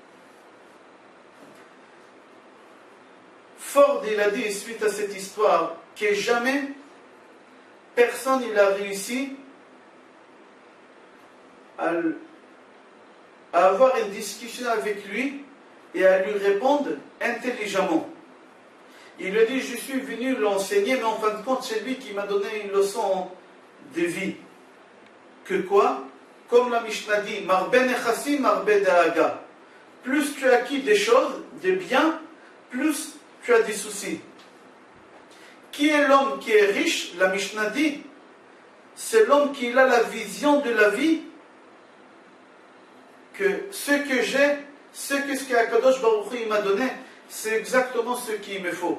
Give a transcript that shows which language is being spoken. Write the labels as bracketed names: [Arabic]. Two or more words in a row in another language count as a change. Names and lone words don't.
[French] Ford, il a dit, suite à cette histoire, que jamais personne il a réussi à avoir une discussion avec lui et à lui répondre intelligemment. Il lui a dit, je suis venu l'enseigner, mais en fin de compte, c'est lui qui m'a donné une leçon de vie. Que quoi? Comme la Mishnah dit, [Hebrew] מרבה נכסים, מרבה דאגה. [French] Plus tu as acquis des choses, des biens, plus tu as des soucis. Qui est l'homme qui est riche? La Mishnah dit, c'est l'homme qui a la vision de la vie, que ce que j'ai, ce qu'Akadosh Baruch Hu m'a donné, c'est exactement ce qu'il me faut.